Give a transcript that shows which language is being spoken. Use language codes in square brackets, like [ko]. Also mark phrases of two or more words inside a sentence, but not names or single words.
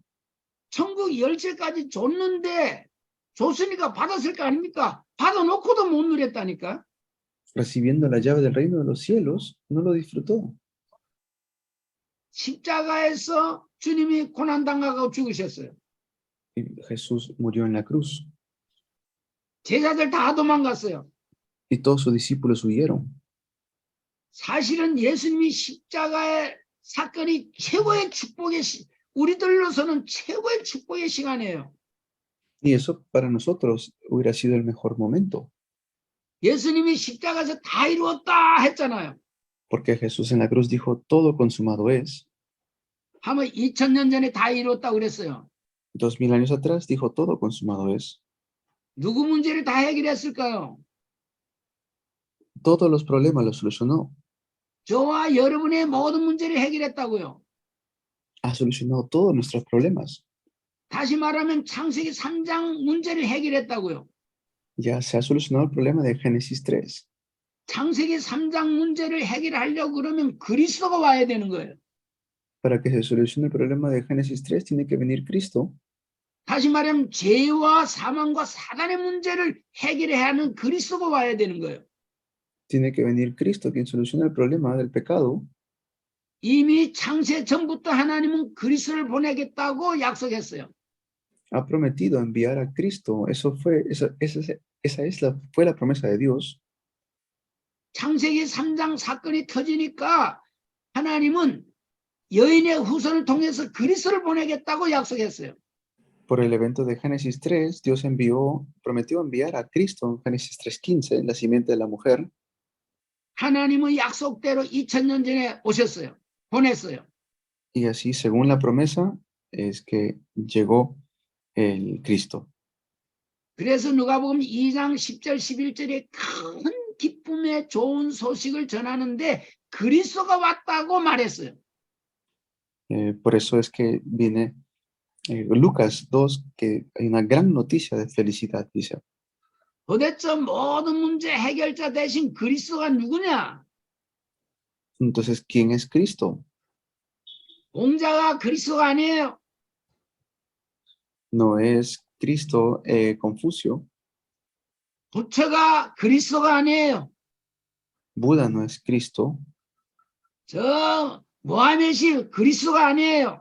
[ko] 천국 열쇠까지 줬는데 줬으니까 받았을 거 아닙니까? 받아놓고도 못 누렸다니까. [es] Recibiendo la llave del reino de los cielos, no lo disfrutó. [ko] 십자가에서 주님이 고난당하고 죽으셨어요. [es] Y Jesús murió en la cruz [ko] 제자들 다 도망갔어요. [es] y todos sus discípulos huyeron. [ko] 사실은 예수님이 십자가의 사건이 최고의 축복의 우리들로서는 최고의 축복의 시간이에요. [es] Y eso para nosotros hubiera sido el mejor momento, [ko] 예수님이 십자가에서 다 이루었다 했잖아요. [es] porque Jesús en la cruz dijo, todo consumado es. [ko] 하면 2000년 전에 다 이루었다고 그랬어요. [es] 2000 años atrás dijo, todo consumado es. [ko] 누구 문제를 다 해결했을까요? [es] Todos los problemas los solucionó. [ko] 저와 여러분의 모든 문제를 해결했다고요. [es] Ha solucionado todos nuestros problemas. [ko] 다시 말하면 창세기 3장 문제를 해결했다고요. [es] Ya se ha solucionado el problema de Génesis 3. [ko] 창세기 3장 문제를 해결하려고 그러면 그리스도가 와야 되는 거예요. [es] Para que se solucione el problema de Génesis 3 tiene que venir Cristo. [ko] 다시 말하면 죄와 사망과 사단의 문제를 해결해야 하는 그리스도가 와야 되는 거예요. [es] Tiene que venir Cristo quien soluciona el problema del pecado. [ko] 이미 창세 전부터 하나님은 그리스도를 보내겠다고 약속했어요. [es] Ha prometido enviar a Cristo. Fue la promesa de Dios. [ko] 창세기 3장 사건이 터지니까 하나님은 여인의 후손을 통해서 그리스도를 보내겠다고 약속했어요. [es] Por el evento de Génesis 3, Dios prometió enviar a Cristo en Génesis 3:15, la simiente de la mujer. [ko] 하나님은 약속대로 2000년 전에 오셨어요. 보냈어요. [es] Y así, según la promesa, es que llegó el Cristo. [ko] 그래서 누가복음 2장 10절 11절에 큰 기쁨의 좋은 소식을 전하는데 그리스도가 왔다고 말했어요. [es] Por eso es que viene Lucas 2, que hay una gran noticia de felicidad, dice. [ko] 도대체 모든 문제 해결자 대신 그리스도가 누구냐? [es] Entonces, ¿quién es Cristo? [ko] 공자가 그리스도가 아니에요. [es] No es Cristo Confucio. [ko] 부처가 그리스도가 아니에요. [es] Buda no es Cristo. [ko] 저 모하메시 그리스도가 아니에요.